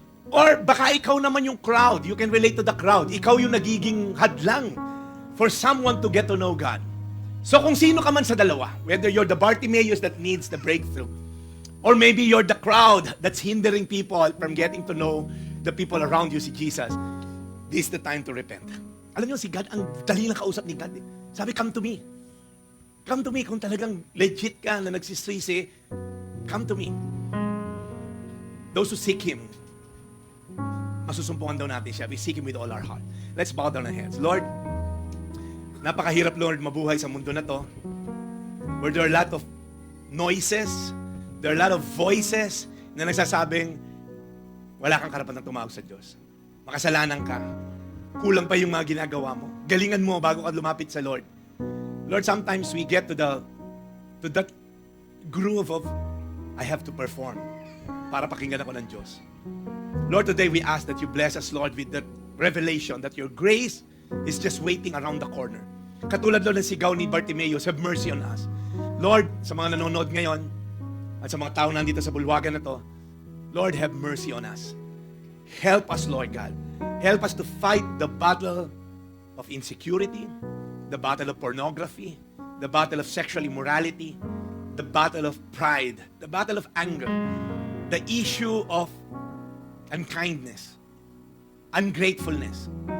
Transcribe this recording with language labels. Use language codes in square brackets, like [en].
[en] Or [tl] baka ikaw naman yung [en] crowd. You can relate to the crowd. [tl] Ikaw yung nagiging hadlang [en] for someone to get to know God. So kung sino ka man sa dalawa, whether you're the Bartimaeus that needs the breakthrough, or maybe you're the crowd that's hindering people from getting to know the people around you, si Jesus, this is the time to repent. [tl] Alam niyo, si God, ang dali lang kausap ni God. [en] Sabi, come to me. Come to me. [tl] Kung talagang legit ka na nagsisisi, [en] come to me. Those who seek Him, [tl] masusumpungan daw natin siya. [en] We seek Him with all our heart. Let's bow down our heads. [tl] Lord, napakahirap, Lord, mabuhay sa mundo na to, [en] where there are a lot of noises, there are a lot of voices [tl] na nagsasabing, wala kang karapatan tumawag sa Diyos. Makasalanan ka. Kulang pa yung mga ginagawa mo. Galingan mo bago ka lumapit sa Lord. [en] Lord, sometimes we get to that groove of, I have to perform [tl] para pakinggan ako ng Diyos. [en] Lord, today we ask that you bless us, Lord, with that revelation that your grace is just waiting around the corner. [tl] Katulad, Lord, ng sigaw ni Bartimaeus, [en] have mercy on us. [tl] Lord, sa mga nanonood ngayon, at sa mga tao nandito sa bulwagan na to, Lord, [en] have mercy on us. Help us, Lord God. Help us to fight the battle of insecurity, the battle of pornography, the battle of sexual immorality, the battle of pride, the battle of anger, the issue of unkindness, ungratefulness.